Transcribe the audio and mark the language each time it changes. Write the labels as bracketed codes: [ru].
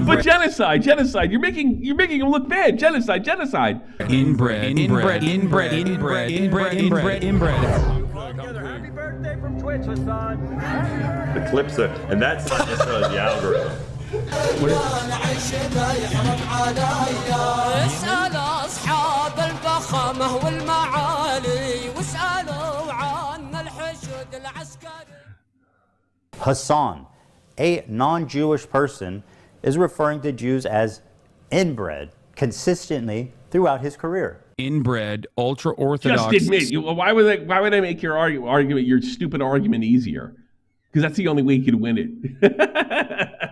[en] But genocide. You're making him look bad. Genocide. Inbred. Happy birthday from Twitch, Hassan. The clips are, and that's not necessarily the algorithm. [ar] اسألوا أصحاب الفخامة والمعالي واسألوا عن الحشد العسكري. [en] Hasan, a non-Jewish person, is referring to Jews as inbred consistently throughout his career. Inbred, ultra-Orthodox. Just admit, why would I make your argument, your stupid argument, easier? Because that's the only way you can win it.